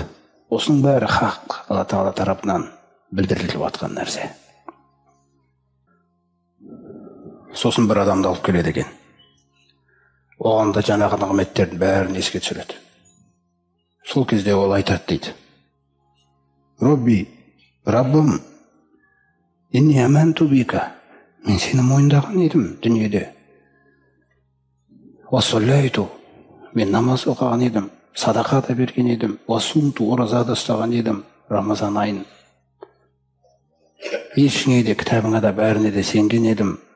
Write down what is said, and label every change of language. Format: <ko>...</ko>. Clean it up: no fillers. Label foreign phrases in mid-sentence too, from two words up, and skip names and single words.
<kk>Осының бәрі хақ Алла Тағала тарапынан білдіріліп атқан нәрсе. Сосын бір адамды алып келеді екен. Оған да жаңағы нығметтердің бәрін еске түсіреді. Сол кезде ол айтады дейді. Раббым,</kk> <ar>إني آمنت بك.</ar> <kk>Мен сені мойындаған едім дүниеде. Уассаллайту. Мен намаз оқыған едім. Садақа да берген едім. Уассумту. Ораза да ұстаған едім. Рамазан айын. Ешіңе де, кітабыңа да, бәріне де сенген едім.</kk>